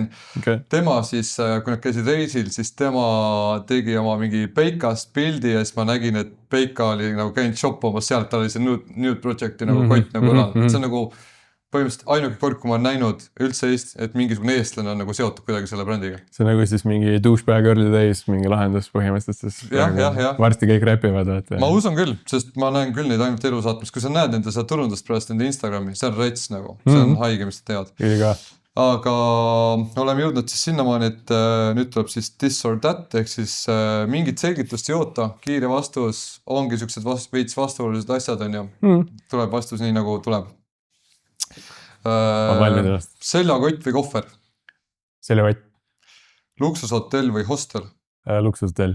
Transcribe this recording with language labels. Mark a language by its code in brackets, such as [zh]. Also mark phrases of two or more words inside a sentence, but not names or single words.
[et] Tema siis, kui nad käisid reisil, siis tema tegi oma mingi Peikast pildi ja siis ma nägin, et Peika oli nagu käinud shoppamas sealt, ta oli see Nude Projecti nagu kott nagu õlal. See on nagu põhimõtteliselt ainuke kord, kui ma olen näinud üldse et mingisugune eestlane on nagu seotud kuidagi selle brändiga. See on nagu siis mingi [en] douchebag early days, [et] mingi lahendus põhimõtteliselt. Varsti kõik räpivad. Ma usun küll, sest ma näen küll neid ainult elu saatmas. Kui sa näed nende seda turundust pärast nende Instagrami, see on rets nagu. See on haige, mis sa tead. Aga oleme jõudnud siis sinnamaani, et nüüd tuleb siis [en] this or that, [et] ehk siis mingit selgitust ei oota, kiire vastus, ongi siuksed veits vastuolulised asjad on ju. Tuleb vastus nii nagu tuleb. Seljakott või kohver? Seljakott. Luksushotell või hostel? Luksushotell.